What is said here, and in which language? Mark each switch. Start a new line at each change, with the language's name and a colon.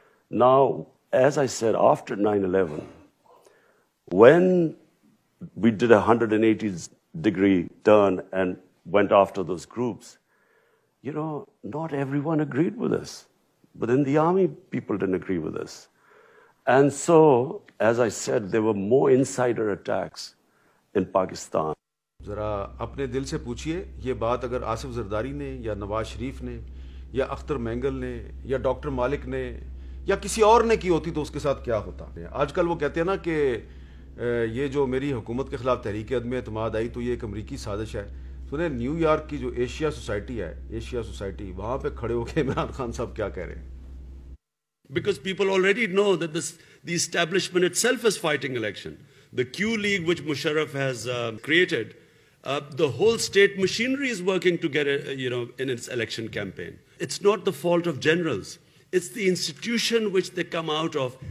English: Now, as I said, after 9/11, when we did a 180-degree turn and went after those groups, not everyone agreed with us. But in the army, people didn't agree with us. And so, as I said, there were more insider attacks in Pakistan.
Urdu: ذرا اپنے دل سے پوچھئے، یہ بات اگر آصف زرداری نے یا نواز شریف نے یا اختر مینگل نے یا ڈاکٹر مالک نے یا کسی اور نے کی ہوتی تو اس کے ساتھ کیا ہوتا۔ آج کل وہ کہتے ہیں نا کہ یہ جو میری حکومت کے خلاف تحریک عدم اعتماد آئی تو یہ ایک امریکی سازش ہے، سنیں نیو یارک کی جو ایشیا سوسائٹی ہے, ایشیا سوسائٹی, وہاں پہ کھڑے ہو کے عمران خان صاحب کیا کہہ رہے ہیں.
English: Because people already know that the establishment itself is fighting election. The Q League, which Musharraf has created, the whole state machinery is working together, in its election campaign. It's not the fault of generals. It's the institution which they come out of.